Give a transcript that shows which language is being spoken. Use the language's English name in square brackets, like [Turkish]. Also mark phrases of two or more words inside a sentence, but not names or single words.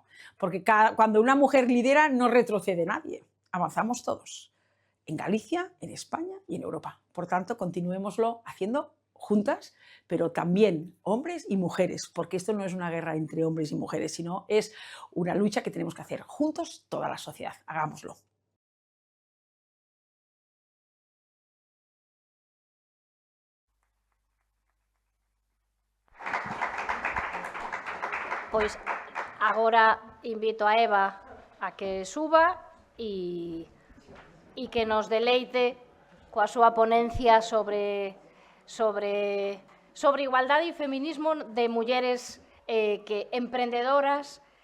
[Spanish] Porque cuando una mujer lidera, no retrocede nadie, avanzamos todos. En Galicia, en España y en Europa. Por tanto, continuémoslo haciendo juntas, pero también hombres y mujeres, porque esto no es una guerra entre hombres y mujeres, sino es una lucha que tenemos que hacer juntos toda la sociedad. Hagámoslo. [Galician] Pois agora invito a Eva a que suba e que nos deleite coa súa ponencia sobre igualdade e feminismo de mulleres emprendedoras.